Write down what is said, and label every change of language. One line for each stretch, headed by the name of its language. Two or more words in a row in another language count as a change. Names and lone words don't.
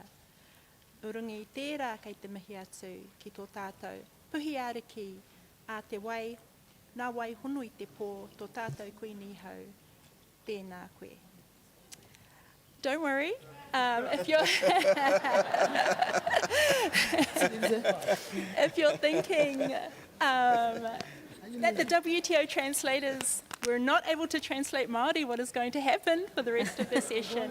Māori: Urungi i tērā kei te mihi atu ki tō tātou, puhi āriki a te wai, nā wai honu i te pō, tō tātou koe ni hau, tēnā koe.
English: Don't worry, if you're thinking that the WTO translators were not able to translate Māori, what is going to happen for the rest of the session?